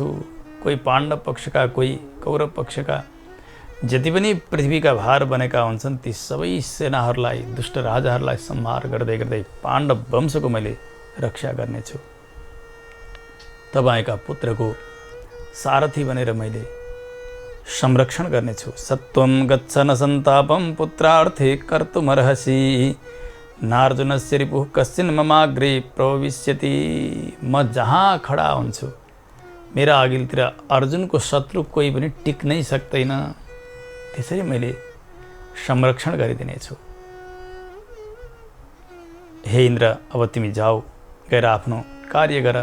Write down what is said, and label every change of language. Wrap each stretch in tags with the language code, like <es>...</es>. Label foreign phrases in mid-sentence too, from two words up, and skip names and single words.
<ne>कोही पाण्डव पक्षका, कोही कौरव पक्षका, जति पनि पृथ्वीका भार बनेका हुन्छन् ती सबै सेनाहरूलाई, दुष्ट राजाहरूलाई संहार गर्दै गर्दै पाण्डव वंशको मैले रक्षा गर्नेछु। तपाईँका पुत्रको सारथी बनेर मैले संरक्षण गर्नेछु।</ne> <sa>सत्वं गच्छ न सन्तापं पुत्रार्थे कर्तुमर्हसि। नार्जुनस्य रिपुः कश्चिन् ममाग्रे प्रविश्यति।</sa> <ne>म जहाँ खडा हुन्छु मेरा अघिल्तिर अर्जुनको शत्रु कोही पनि टिक्नै सक्दैन। त्यसरी मैले संरक्षण गरिदिनेछु। हे इन्द्र, अब तिमी जाऊ, गएर आफ्नो कार्य गर।</ne>